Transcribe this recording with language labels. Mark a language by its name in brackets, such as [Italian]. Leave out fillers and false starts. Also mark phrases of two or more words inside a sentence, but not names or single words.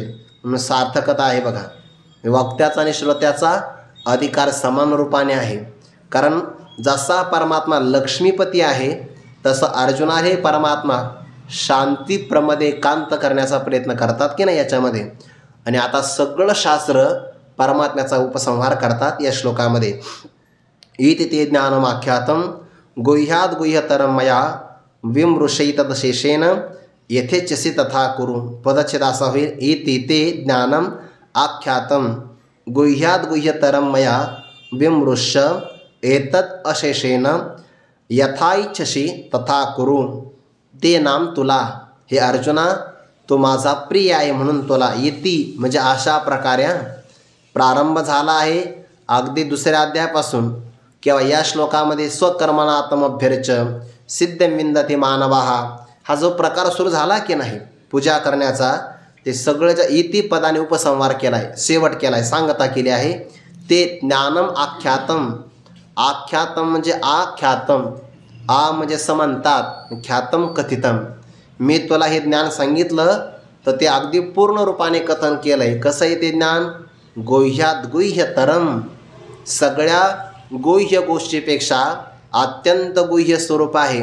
[Marathi] म्हणून सार्थकता आहे बघा. वक्त्याचा आणि श्रोत्याचा अधिकार समान रूपाने आहे. कारण जसा परमात्मा लक्ष्मीपती आहे तसं अर्जुना हे परमात्मा शांतीप्रमध्ये कांत करण्याचा प्रयत्न करतात की नाही याच्यामध्ये. आणि आता सगळं शास्त्र परमात्म्याचा उपसंहार करतात या श्लोकामध्ये. [Sanskrit] इति ते ज्ञानमाख्यातं गुह्याद गुह्यतरं मया विमृशैतदशेषेण यथेच्छसि तथा कुरु. [Marathi] पदच्छेद असा होईल. [Sanskrit] इति ते ज्ञानम आख्यातं गुह्याद गुह्यतरं मया विमृश्य एतत् अशेषेण यथाइच्छसि तथा कुरु. [Marathi] ते नाम तुला. हे अर्जुना, तो माझा प्रिय आहे म्हणून तुला. इति म्हणजे अशा प्रकारे प्रारंभ झाला आहे अगदी दुसऱ्या अध्यायापासून. किंवा या श्लोकामध्ये [Sanskrit] स्वकर्मणात्मभ्यर्च सिद्धं विंदते मानवाः [Marathi] हा जो प्रकार सुरू झाला की नाही पूजा करण्याचा, ते सगळं ज्या इति पदाने उपसंहार केला आहे, शेवट केला आहे, सांगता केली आहे. [Sanskrit] ते ज्ञानम आख्यातम. आख्यातम म्हणजे आख्यातम. [Marathi] आ म्हणजे समंतात, [Sanskrit] ख्यातम कथितम. [Marathi] मी तुला हे ज्ञान सांगितलं तर ते अगदी पूर्ण रूपाने कथन केलं आहे. कसं आहे ते ज्ञान? [Sanskrit] गुह्यात गुह्यतरम. [Marathi] सगळ्या गुह्य गोष्टीपेक्षा अत्यंत गुह्य स्वरूप आहे.